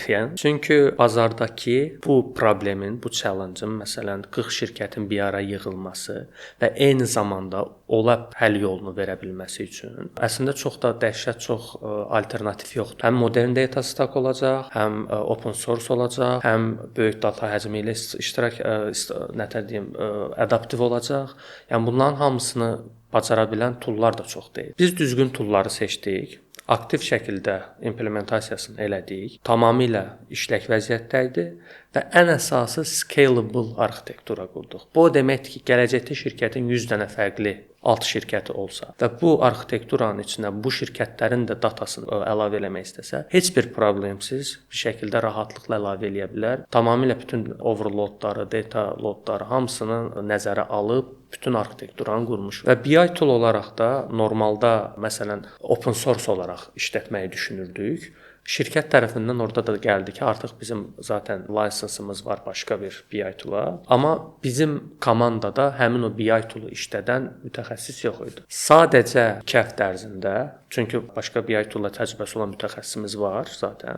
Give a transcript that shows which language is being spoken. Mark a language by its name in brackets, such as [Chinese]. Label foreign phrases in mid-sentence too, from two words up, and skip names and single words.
[Azerbaijani] Yəni çünki bazardakı bu problemin, bu challenge-ın məsələn 40 şirkətin bir ara yığılması və eyni zamanda ola həll yolunu verə bilməsi üçün əslində çox da dəhşət çox alternativ yoxdur. Həm [English] modern data stack [Azerbaijani] olacaq, həm [English] open source [Azerbaijani] olacaq, həm böyük data həcmi ilə adaptiv olacaq. Yəni bunların hamısını bacara bilən toollar da çox deyil. Biz düzgün toolları seçdik. Aktiv şəkildə implementasiyasını elədik. Tamamilə işlək vəziyyətdə idi və ən əsası scalable arxitektura qurduq. Bu o deməkdir ki, gələcəkdə şirkətin 100 dənə fərqli alt şirkəti olsa və bu arxitekturanın içinə bu şirkətlərin də datasını əlavə eləmək istəsə, heç bir problemsiz bir şəkildə rahatlıqla əlavə eləyə bilər. Tamamilə bütün overloadları, [English] data loadları [Azerbaijani] hamısını nəzərə alıb bütün arxitekturanı qurmuş. Və [English] BI tool [Azerbaijani] olaraq da normalda məsələn [English] open source [Azerbaijani] olaraq işlətməyi düşünürdük. Şirkət tərəfindən orada da gəldi ki, artıq bizim zaten lisense'ımız var başqa bir [English] BI tool-a. [Azerbaijani] Amma bizim komandada həmin o [English] BI tool-u [Azerbaijani] işlədən mütəxəssis yox idi. Sadəcə 2 həftə ərzində, çünki başqa [English] BI tool-la [Azerbaijani] təcrübəsi olan mütəxəssisimiz var zaten.